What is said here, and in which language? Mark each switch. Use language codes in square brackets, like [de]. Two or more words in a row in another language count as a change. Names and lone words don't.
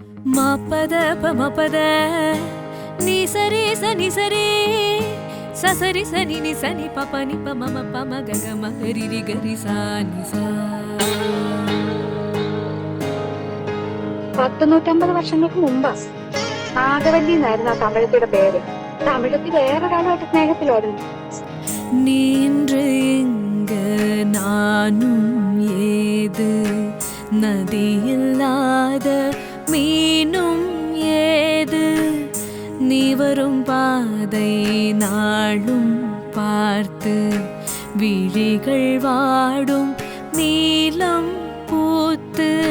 [ml] மாப்பத பமபத நீ சரி சனி சரி சசரி சனி நி சனி பபனி பமம பம ககம ஹரிரி கரி சானி சா. 150 വർഷങ്ങൾക്ക് മുമ്പ് നാഗവല്ലി എന്നായിരുന്നു ആ തമിഴത്തിയുടെ പേര്. തമിഴത്തി വേറൊരാളുമായിട്ട് സ്നേഹത്തിലായിരുന്നു. [ta] நீன்று எங்க நானும் ஏது நதியில்லாத மீனும் ஏது நீ வரும் பாதை நாளும் பார்த்து விழிகள் வாடும் நீலம் பூத்து